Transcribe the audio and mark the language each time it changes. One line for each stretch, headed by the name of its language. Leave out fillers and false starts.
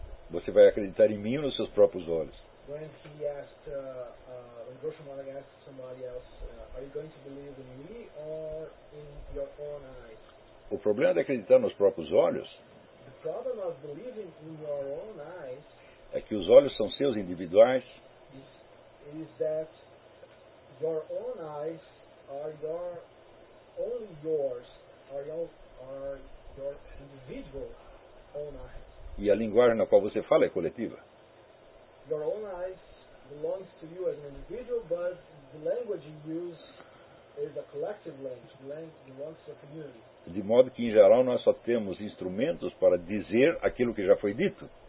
Portuguese: Você vai acreditar em mim ou nos seus próprios olhos?
English: When he asked, when Groucho Marx asked somebody else, are you going to believe in me or in your own eyes?
Portuguese: O problema de acreditar nos próprios olhos.
English: The problem of believing in your own eyes
Portuguese: é que os olhos são seus individuais.
English: Is that your own eyes are your only yours, are your individual own eyes.
Portuguese: E a linguagem na qual você fala é coletiva.
English: Your own eyes belongs to you as an individual, but the language you use is a collective language, the language belongs to a community.
Portuguese: De modo que, em geral, nós só temos instrumentos para dizer aquilo que já foi dito.